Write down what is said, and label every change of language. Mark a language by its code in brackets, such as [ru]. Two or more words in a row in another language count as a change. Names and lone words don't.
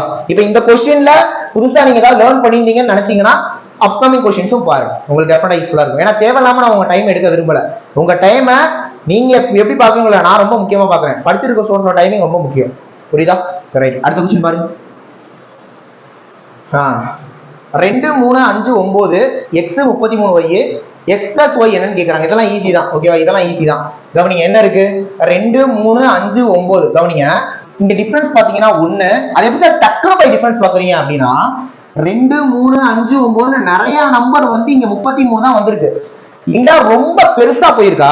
[ta] இப்ப இந்த கொஸ்டின்ல புதுசா நீங்க ஏதாவது லேர்ன் பண்ணிருந்தீங்கன்னு நினைச்சீங்கன்னா [en] upcoming questions [ta] பாருங்க, உங்களுக்கு [en] definitely useful [ta] இருக்கும். ஏன்னா தேவையில்லாம நான் உங்க டைம் எடுக்க விரும்பல. உங்க டைமை நீங்க எப்படி பாக்குறீங்களா, நான் ரொம்ப முக்கியமா பாக்குறேன். படிச்சிருக்க [en] students timing [ta] ரொம்ப முக்கியம், புரியுதா? ரைட், அடுத்த கொஸ்டின் பாருங்க. 2 3 5 9 x 33y [en] x plus y [ta] என்னன்னு கேக்குறாங்க. இதெல்லாம் ஈஸி தான், ஓகேவா? இதெல்லாம் ஈஸி தான். கவனிங்க, என்ன இருக்கு? 2 3 5 9. கவனிங்க, இங்க டிஃபரன்ஸ் பாத்தீங்கன்னா 1. அதே எப்படி சார் டக்குனு போய் டிஃபரன்ஸ் பாக்குறீங்க அப்படின்னா, 2 3 5 9 நிறைய நம்பர் வந்து இங்க 33 தான் வந்திருக்கு. இங்க ரொம்ப பெருசா போயிருக்கா?